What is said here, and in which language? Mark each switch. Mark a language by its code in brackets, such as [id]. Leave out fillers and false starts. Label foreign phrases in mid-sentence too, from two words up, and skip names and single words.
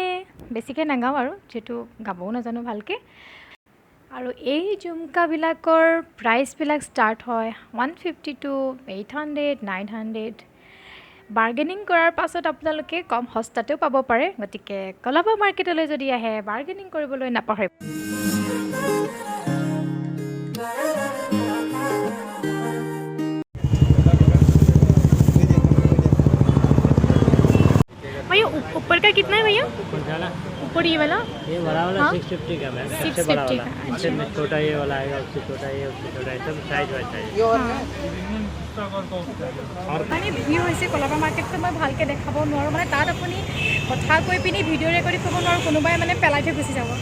[as] বেছিকৈ নাগাওঁ আৰু যিহেতু গাবও নাজানো ভালকৈ। আৰু এই ঝুমকাবিলাকৰ প্ৰাইচবিলাক ষ্টাৰ্ট হয় 150 to 800, 900। বাৰ্গেনিং কৰাৰ পাছত আপোনালোকে কম সস্তাতেও পাব পাৰে, গতিকে কলাবা মাৰ্কেটলৈ যদি আহে বাৰ্গেনিং কৰিবলৈ নাপাহৰিব। [hi] भैया ऊपर का कितना है भैया? ऊपर ये वाला बड़ा वाला 650 का मैम। 650 का। अच्छा में छोटा ये वाला आएगा, उससे छोटा ये, उससे छोटा ये, सब साइज वाइज साइज। [as] और माने ভিউ হৈছে কলাবা মাৰ্কেটটো মই ভালকৈ দেখাব নোৱাৰোঁ, মানে তাত আপুনি কথা কৈ পিনি ভিডিঅ' ৰেকৰ্ডিং কৰিব নোৱাৰোঁ, কোনোবাই মানে পেলাই থৈ গুচি যাব।